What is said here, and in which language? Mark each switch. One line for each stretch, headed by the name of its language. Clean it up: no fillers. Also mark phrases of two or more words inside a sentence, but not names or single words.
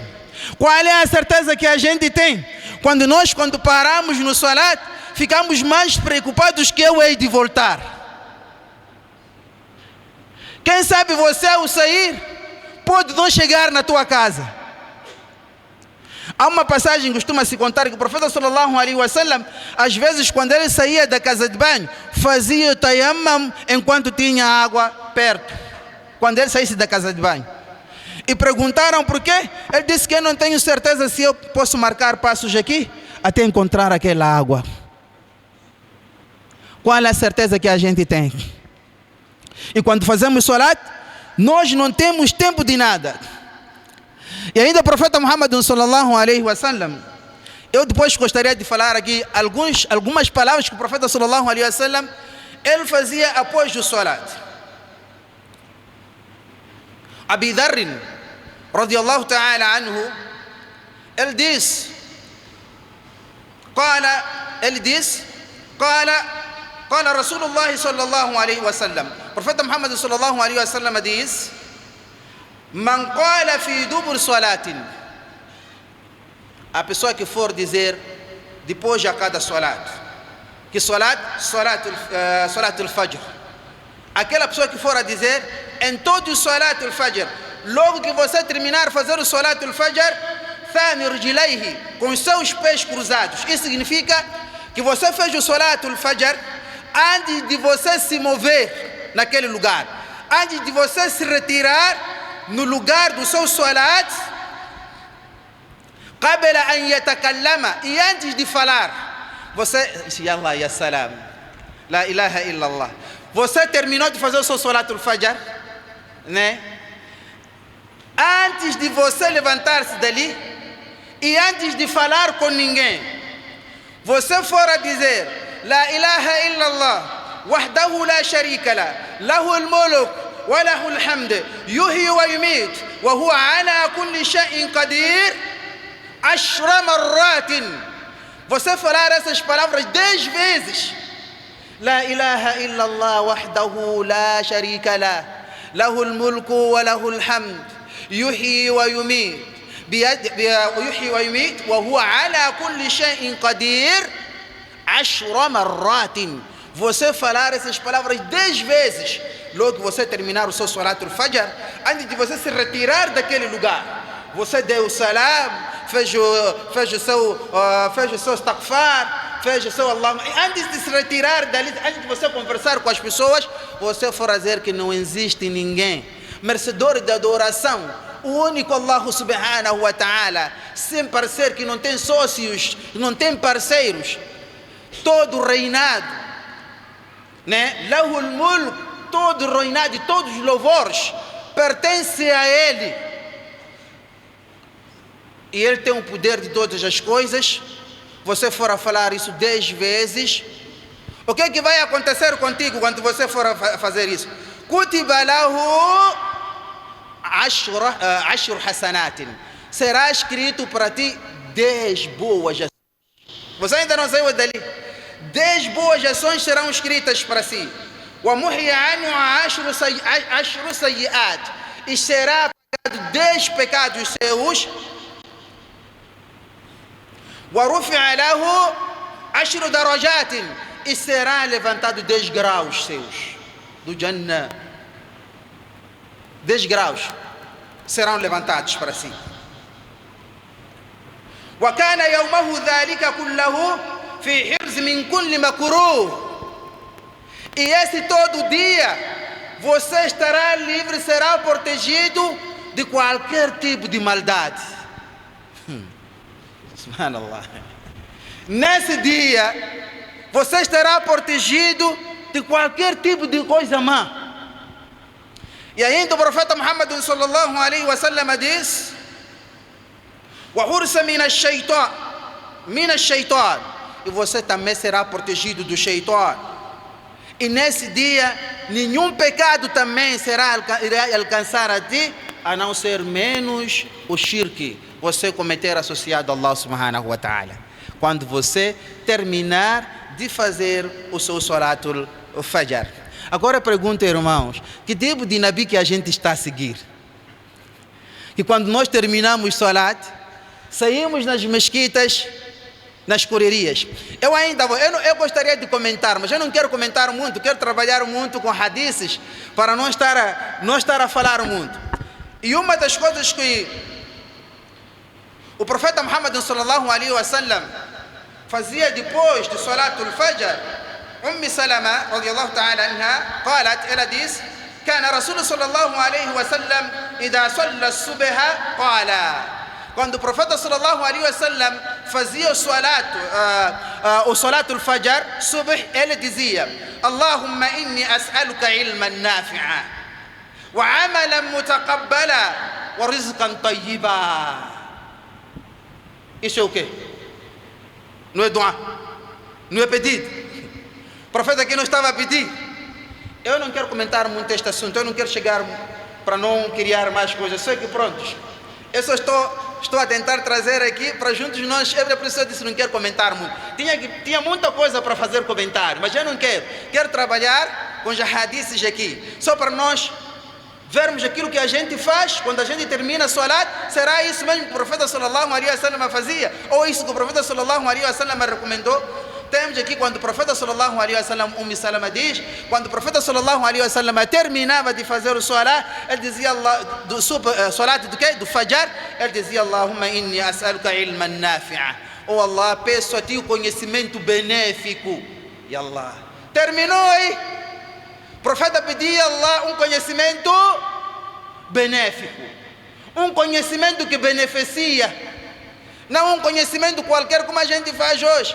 Portuguese: Qual é a certeza que a gente tem? Quando paramos no salat, ficamos mais preocupados que eu hei de voltar. Quem sabe você ao sair pode não chegar na tua casa. Há uma passagem que costuma se contar que o profeta
Arabic: صلى الله عليه وسلم,
Portuguese: às vezes quando ele saía da casa de banho, fazia o tayammum enquanto tinha água perto, quando ele saísse da casa de banho. E perguntaram por quê? Ele disse que eu não tenho certeza se eu posso marcar passos aqui até encontrar aquela água. Qual é a certeza que a gente tem? E quando fazemos salat, nós não temos tempo de nada. E ainda o profeta Muhammad
Arabic: صلى الله عليه وسلم,
Portuguese: eu depois gostaria de falar aqui algumas palavras que o profeta
Arabic: صلى الله عليه وسلم
Portuguese: ele fazia após o salat. Abi Dharr
Arabic: رضي الله تعالى عنه,
Portuguese: ele diz:
Arabic: قال رسول الله صلى الله عليه وسلم,
Portuguese: profeta Muhammad
Arabic: صلى الله عليه وسلم
Portuguese: diz:
Arabic: من قال في دبر صلاة,
Portuguese: a pessoa que for dizer depois de cada salat, que
Arabic: صلاة الفجر,
Portuguese: aquela pessoa que for a dizer em todo o
Arabic: صلاة الفجر,
Portuguese: logo que você terminar fazer o
Arabic: صلاة الفجر, ثاني رجليه,
Portuguese: com os seus pés cruzados. Isso significa que você fez o
Arabic: صلاة الفجر
Portuguese: antes de você se mover naquele lugar, antes de você se retirar no lugar do seu salat,
Arabic: قبل أن يتكلم,
Portuguese: e antes de falar, você,
Arabic: يا الله يا سلام لا إله إلا الله,
Portuguese: você terminou de fazer o seu
Arabic: صلاة الفجر,
Portuguese: né? Antes de você levantar-se dali e antes de falar com ninguém, você for a dizer:
Arabic: لا إله إلا الله وحده لا شريك له له الملك وله الحمد يحيي ويميت وهو على كل شيء قدير 10 مرات.
Portuguese: Você falar essas palavras 10 vezes.
Arabic: لا إله إلا الله وحده لا شريك له له الملك وله الحمد يحيي ويميت وهو على كل شيء قدير 10 مرات.
Portuguese: Você falar essas palavras 10 vezes. Logo que você terminar o seu
Arabic: صلاة الفجر,
Portuguese: antes de você se retirar daquele lugar, você deu o salam, fez o seu istighfar, fez o seu Allah. Antes de se retirar dali, antes de você conversar com as pessoas, você for dizer que não existe ninguém merecedor de adoração, o único Allah
Arabic: سبحانه وتعالى,
Portuguese: sem parecer, que não tem sócios, não tem parceiros, todo reinado, né?
Arabic: له الملك,
Portuguese: todo reinado e todos os louvores pertencem a Ele. E Ele tem o poder de todas as coisas. Você for a falar isso 10 vezes, o que é que vai acontecer contigo quando você for a fazer isso?
Arabic: كتب له 10 حسنات.
Portuguese: Será escrito para ti 10 boas ações. Você ainda não saiu dali. 10 boas ações serão escritas para si.
Arabic: ومحي عنه 10 سيئات.
Portuguese: E será apagado 10 pecados seus.
Arabic: وَرُفِعَ لَهُ 10 درجات.
Portuguese: E será levantado 10 graus seus do Jannah. 10 graus serão levantados para si.
Arabic: وَكَانَ يَوْمَهُ ذَلِكَ كُلَّهُ فِي حِرْزٍ مِنْ كُلِّ مَكْرُوهٍ.
Portuguese: E esse todo dia você estará livre, será protegido de qualquer tipo de maldade. Subhanallah. Nesse dia você estará protegido de qualquer tipo de coisa má. E ainda o profeta Muhammad
Arabic: صلى الله عليه وسلم
Portuguese: diz:
Arabic: وَحُرْسَ مِنَ الشَّيْطَانِ.
Portuguese: E você também será protegido do shaitan. E nesse dia nenhum pecado também irá alcançar a ti, a não ser menos o shirk, você cometer associado a Allah
Arabic: سبحانه وتعالى,
Portuguese: quando você terminar de fazer o seu
Arabic: صلاة الفجر.
Portuguese: Agora pergunto, irmãos, que tipo de Nabi que a gente está a seguir? Que quando nós terminamos o Salat, saímos nas mesquitas, nas correrias. Eu gostaria de comentar, mas eu não quero comentar muito, quero trabalhar muito com hadiths para não estar a falar muito. E uma das coisas que o profeta Muhammad
Arabic: صلى الله عليه وسلم
Portuguese: fazia depois do
Arabic: صلاة الفجر,
Portuguese: Salama
Arabic: رضي الله تعالى عنها قالت,
Portuguese: ela diz:
Arabic: كان رسول صلى الله عليه وسلم إذا صلى الصبح قال.
Portuguese: Quando o profeta
Arabic: صلى الله عليه وسلم
Portuguese: fazia o
Arabic: صلاة الفجر,
Portuguese: subh, ele dizia:
Arabic: اللهم إني أسألك علما نافعا وعملا متقبلا ورزقا طيبا.
Portuguese: Isso é o quê? Não é dua, não é pedido. O profeta aqui não estava a pedir. Eu não quero comentar muito este assunto, eu não quero chegar para não criar mais coisas. Sei que prontos, eu só estou a tentar trazer aqui para juntos nós. É por isso eu disse, não quero comentar muito. Tinha muita coisa para fazer comentário, mas eu não quero. Quero trabalhar com os hadiths aqui, só para nós vermos aquilo que a gente faz quando a gente termina a Salat. Será isso mesmo que o profeta
Arabic: صلى الله عليه وسلم
Portuguese: fazia? Ou isso que o profeta
Arabic: صلى الله عليه وسلم
Portuguese: recomendou? Temos aqui quando o profeta
Arabic: صلى الله عليه وسلم,
Portuguese: Salama diz, quando o profeta
Arabic: صلى الله عليه وسلم
Portuguese: terminava de fazer o Salat, ele dizia Salat do quê? Do Fajr, ele dizia:
Arabic: اللهم إني أسألك علما نافعا.
Portuguese: Oh Allah, peço a ti o conhecimento benéfico. E Allah terminou aí. O profeta pedia a Allah um conhecimento benéfico, um conhecimento que beneficia, não um conhecimento qualquer como a gente faz hoje.